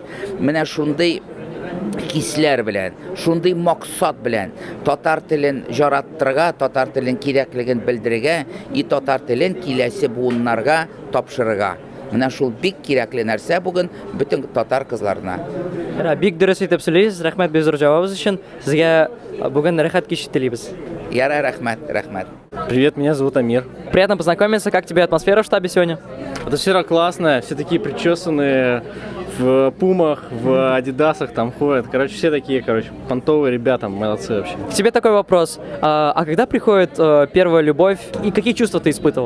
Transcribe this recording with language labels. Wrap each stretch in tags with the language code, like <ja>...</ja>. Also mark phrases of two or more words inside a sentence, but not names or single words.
<tt>Менә шундый кисләр белән, шундый максат белән татар телен жараттырга, татар телен кирәклеген белдерергә и татар телен киләсе буыннарга тапшырырга. Менә шул бик кирәкле нәрсә бүген бөтен татар кызларына. Бик дөрес итеп сөйләйсез, рәхмәт бик зур җавабыгыз өчен. Сезгә бүген рәхәт кич телибез. Яра, рәхмәт.</tt> <ru>Привет, меня зовут Амир. Приятно познакомиться. Как тебе атмосфера в штабе сегодня? Атмосфера классная, все такие причесанные, в пумах, в адидасах там ходят. Короче, все такие, понтовые ребята, молодцы вообще. К тебе такой вопрос. А когда приходит первая любовь и какие чувства ты испытывал?</ru>